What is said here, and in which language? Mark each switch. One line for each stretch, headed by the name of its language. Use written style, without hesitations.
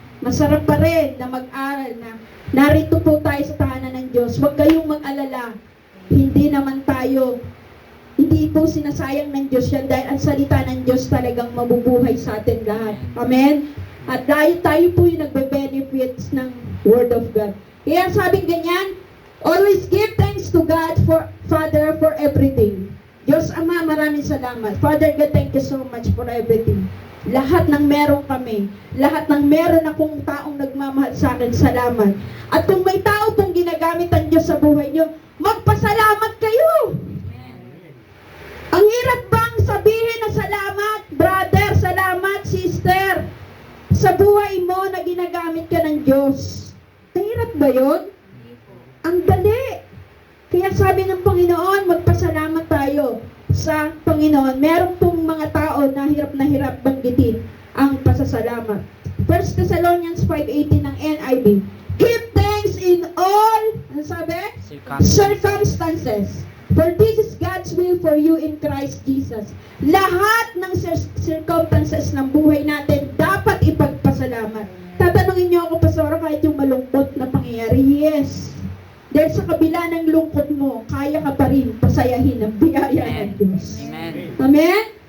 Filipino: Masarap pa rin na mag-aral na narito po tayo sa tahanan ng Diyos. Huwag kayong mag-alala. Hindi naman tayo, hindi po sinasayang ng Diyos yan dahil ang salita ng Diyos talagang mabubuhay sa atin lahat. Amen? At dahil tayo po yung nagbe-benefits ng
English: Word of God.
Filipino: Kaya sabing ganyan,
English: always give thanks to God, for Father, for everything.
Filipino: Diyos Ama, maraming salamat.
English: Father God, thank you so much for everything.
Filipino: Lahat ng meron kami, lahat ng meron akong taong nagmamahal sa akin, salamat. At kung may tao pong ginagamit ang Diyos sa buhay niyo, magpasalamat kayo. Ang hirap bang sabihin na salamat, brother, salamat, sister, sa buhay mo na ginagamit ka ng Diyos? Ang hirap ba yun? Ang dali. Kaya sabi ng Panginoon, magpasalamat tayo sa Panginoon. Meron pong mga tao na hirap banggitin ang pasasalamat.
English: 1 Thessalonians 5:18 ng NIV. Give thanks in all,
Filipino: ano sabi?
English: Circumstances. For this is God's will for you in Christ Jesus.
Filipino: Lahat ng circumstances ng buhay natin dapat ipagpasalamat. Tatanungin niyo ako, Pastora, kahit yung malungkot na pangyayari, yes. Dahil sa kabila ng lungkot mo, kaya ka pa rin pasayahin ang biyaya ng Diyos. Amen. Amen?